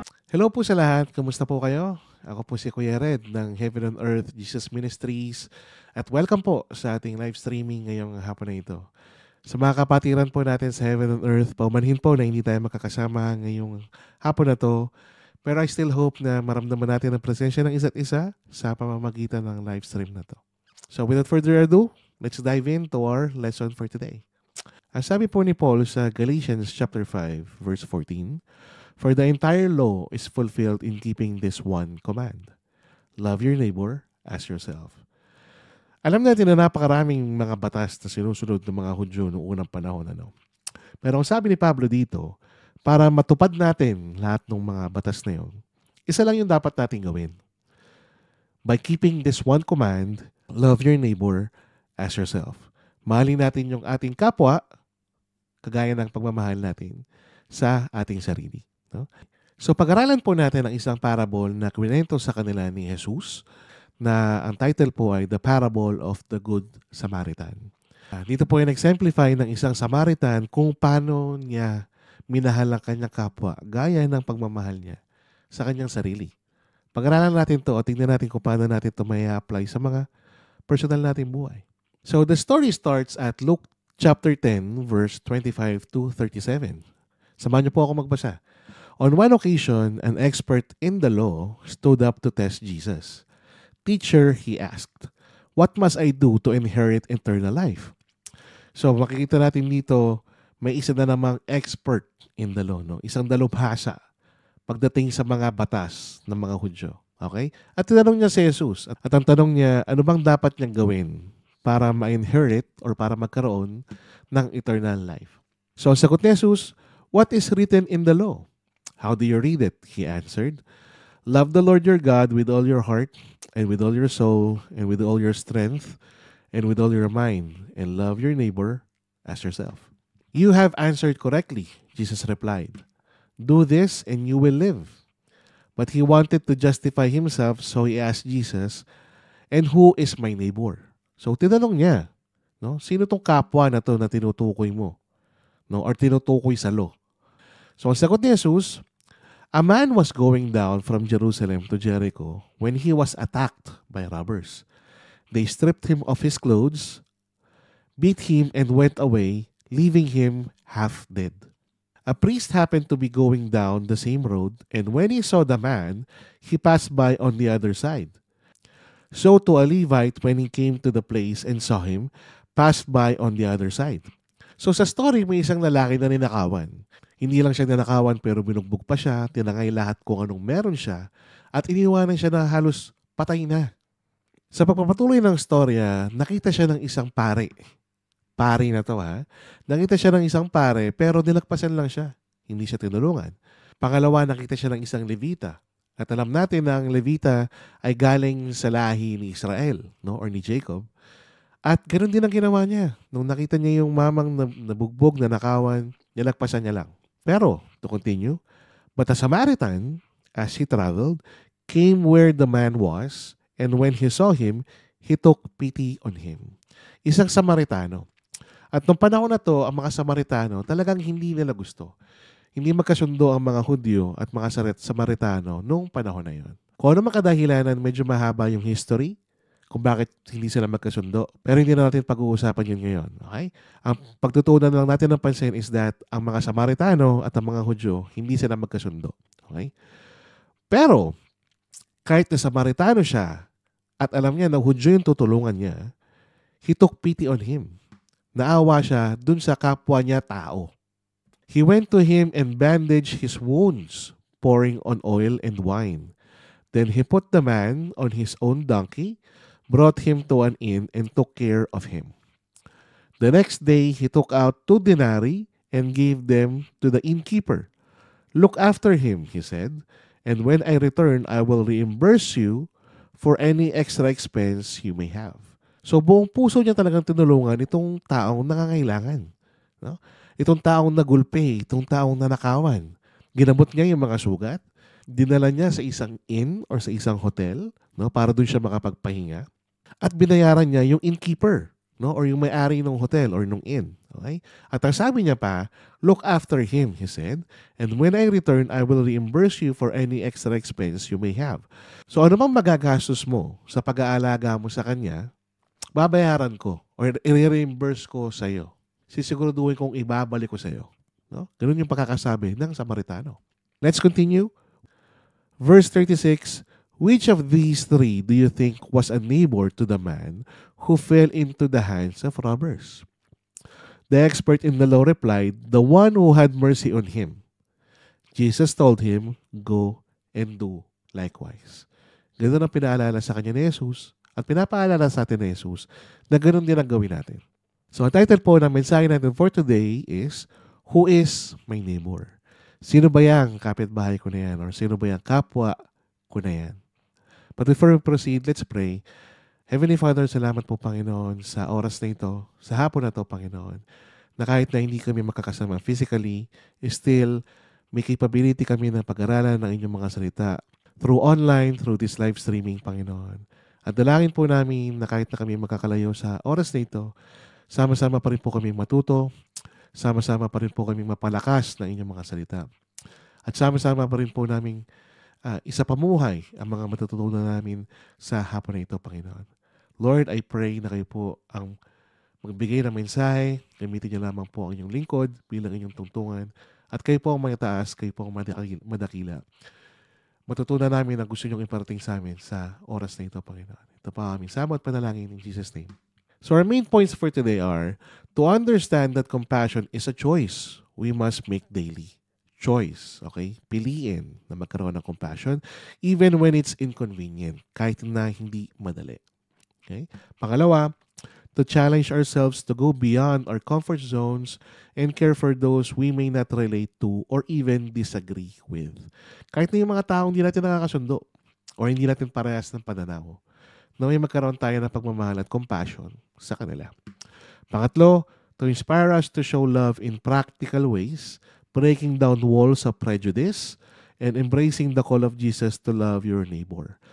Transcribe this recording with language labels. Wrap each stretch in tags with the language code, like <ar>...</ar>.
<tl>Hello po sa lahat. Kamusta po kayo? Ako po si Kuya Red ng Heaven on Earth Jesus Ministries at welcome po sa ating live streaming ngayong hapon na ito. Sa mga kapatiran po natin sa Heaven on Earth, paumanhin po na hindi tayo makakasama ngayong hapon na to, pero</tl> <en>I still hope</en> <tl>na maramdaman natin ang presensya ng isa't isa sa pamamagitan ng live stream na to.</tl> <en>So without further ado, let's dive into our lesson for today.</en> <tl>Ang sabi po ni Paul sa</tl> <en>Galatians chapter 5 verse 14, "For the entire law is fulfilled in keeping this one command. Love your neighbor as yourself."</en> <tl>Alam natin na napakaraming mga batas na sinusunod ng mga Hudyo noong unang panahon. Pero ang sabi ni Pablo dito, para matupad natin lahat ng mga batas na yun, isa lang yung dapat natin gawin.</tl> <en>By keeping this one command, love your neighbor as yourself.</en> <tl>Mahalin natin yung ating kapwa, kagaya ng pagmamahal natin sa ating sarili. No? So pag-aralan po natin ang isang parable na kwento sa kanila ni Jesus na ang title po ay The Parable of the Good Samaritan. Dito po yung exemplify ng isang Samaritan kung paano niya minahal ang kanyang kapwa gaya ng pagmamahal niya sa kanyang sarili. Pag-aralan natin to o tingnan natin kung paano natin ito may apply sa mga personal nating buhay.</tl> <en>So the story starts at Luke chapter 10 verse 25 to 37.</en> <tl>Samahan niyo po ako magbasa.</tl> <en>On one occasion, an expert in the law stood up to test Jesus. "Teacher," he asked, "what must I do to inherit eternal life?"</en> <tl>So makikita natin dito, may isa na namang</tl> <en>expert in the law,</en> <tl>no? Isang dalubhasa pagdating sa mga batas ng mga Hudyo. Okay? At tinanong niya si Jesus, at ang tanong niya, ano bang dapat niyang gawin para ma-inherit or para magkaroon ng eternal life? So ang sagot ni Jesus,</tl> <en>"What is written in the law? How do you read it?" He answered, "Love the Lord your God with all your heart and with all your soul and with all your strength and with all your mind, and love your neighbor as yourself." "You have answered correctly," Jesus replied. "Do this and you will live." But he wanted to justify himself, so he asked Jesus, "And who is my neighbor?"</en> <tl>So tinanong niya, no, sino tong kapwa na to na tinutukoy mo? No, or tinutukoy sa law. So ang sagot ni Jesus,</tl> <en>"A man was going down from Jerusalem to Jericho when he was attacked by robbers. They stripped him of his clothes, beat him, and went away, leaving him half dead. A priest happened to be going down the same road, and when he saw the man, he passed by on the other side. So to a Levite, when he came to the place and saw him, passed by on the other side."</en> <tl>So sa story, may isang lalaki na ninakawan. Hindi lang siya nanakawan pero binugbog pa siya, tinangay lahat kung anong meron siya, at iniwanan siya na halos patay na. Sa pagpapatuloy ng storya, nakita siya ng isang pare. Pare na to ha. Nakita siya ng isang pare pero nilagpasan lang siya. Hindi siya tinulungan. Pangalawa, nakita siya ng isang Levita. At alam natin na ang Levita ay galing sa lahi ni Israel, no, or ni Jacob. At ganoon din ang ginawa niya. Nung nakita niya yung mamang nabugbog, nanakawan, nilagpasan niya lang.</tl> <en>Pero, to continue, but a Samaritan, as he traveled, came where the man was, and when he saw him, he took pity on him.</en> <tl>Isang Samaritano. At nung panahon na to, ang mga Samaritano, talagang hindi nila gusto. Hindi magkasundo ang mga Hudyo at mga Samaritano nung panahon na yon. Kung ano makadahilanan, medyo mahaba yung history kung bakit hindi sila magkasundo. Pero hindi na natin pag-uusapan yun ngayon. Okay? Ang pagtutunan lang natin ng pansin is that ang mga Samaritano at ang mga Hudyo, hindi sila magkasundo. Okay? Pero, kahit na Samaritano siya, at alam niya na Hudyo yung tutulungan niya,</tl> <en>he took pity on him.</en> <tl>Naawa siya dun sa kapwa niya tao.</tl> <en>He went to him and bandaged his wounds, pouring on oil and wine. Then he put the man on his own donkey, brought him to an inn, and took care of him. The next day, he took out 2 denarii and gave them to the innkeeper. Look after him, he said, and when I return, I will reimburse you for any extra expense you may have.</en> <tl>So buong puso niya talagang tinulungan itong taong nangangailangan. No? Itong taong nagulpe, itong taong nanakawan. Ginamot niya yung mga sugat, dinala niya sa isang inn or sa isang hotel, no, para doon siya makapagpahinga. At binayaran niya yung innkeeper, no, or yung may-ari ng hotel or ng inn. Okay? At ang sabi niya pa,</tl> <en>look after him, he said, and when I return, I will reimburse you for any extra expense you may have.</en> <tl>So ano mang magagastos mo sa pag-aalaga mo sa kanya, babayaran ko or i-reimburse ko sa iyo. Sisiguraduhin kong ibabalik ko sa iyo. No? Ganun yung pagkakasabi ng Samaritano.</tl> <en>Let's continue. Verse 36, which of these 3 do you think was a neighbor to the man who fell into the hands of robbers? The expert in the law replied, the one who had mercy on him. Jesus told him, go and do likewise.</en> <tl>Ganun ang pinaalala sa kanya ni Jesus at pinapaalala sa atin ni Jesus na ganun din ang gawin natin. So, ang title po ng mensahe natin</tl> <en>for today is, who is my neighbor?</en> <tl>Sino ba yung kapitbahay ko na yan? Or sino ba yung kapwa ko na yan?</tl> <en>But before we proceed, let's pray.</en> <tl>Heavenly Father, salamat po, Panginoon, sa oras na ito, sa hapon na ito, Panginoon, na kahit na hindi kami makakasama physically, still may capability kami na pag-aralan ng inyong mga salita</tl> <en>through online, through this live streaming,</en> <tl>Panginoon. At dalangin po namin na kahit na kami magkakalayo sa oras na ito, sama-sama pa rin po kami matuto, sama-sama pa rin po kami mapalakas ng inyong mga salita. At sama-sama pa rin po namin isa pamuhay ang mga matututunan namin sa hapon na ito, Panginoon.</tl> <en>Lord, I pray</en> <tl>na kayo po ang magbigay ng mensahe, gamitin niyo lamang po ang inyong lingkod bilang inyong tungtungan, at kayo po ang mataas, kayo po ang madakila. Matutunan namin ang gusto niyong iparating sa amin sa oras na ito, Panginoon. Ito pa aming sama at panalangin</tl> <en>in Jesus' name. So our main points for today are to understand that compassion is a choice we must make daily. Choice, okay?</en> <tl>Piliin na magkaroon ng compassion</tl> <en>even when it's inconvenient,</en> <tl>kahit na hindi madali. Okay?</tl> <en>Pangalawa, to challenge ourselves to go beyond our comfort zones and care for those we may not relate to or even disagree with.</en> <tl>Kahit na yung mga taong hindi natin nakakasundo or hindi natin parehas ng pananaw, na may magkaroon tayo ng pagmamahal at compassion sa kanila.</tl> <en>Pangatlo, to inspire us to show love in practical ways, breaking down walls of prejudice, and embracing the call of Jesus to love your neighbor.</en>